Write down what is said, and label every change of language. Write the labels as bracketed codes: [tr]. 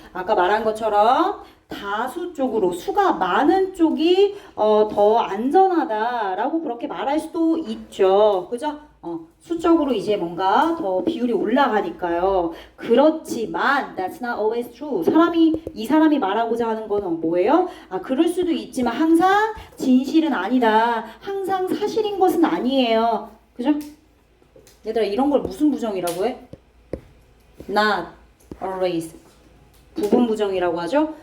[ko] 아까 말한 것처럼 다수 쪽으로 수가 많은 쪽이 더 안전하다라고 그렇게 말할 수도 있죠. 그죠? 수적으로 이제 뭔가 더 비율이 올라가니까요. 그렇지만 [en] that's not always true. [ko] 이 사람이 말하고자 하는 건 뭐예요? 그럴 수도 있지만 항상 진실은 아니다. 항상 사실인 것은 아니에요. 그죠? 얘들아, 이런 걸 무슨 부정이라고 해? Not always. 부분 부정이라고 하죠.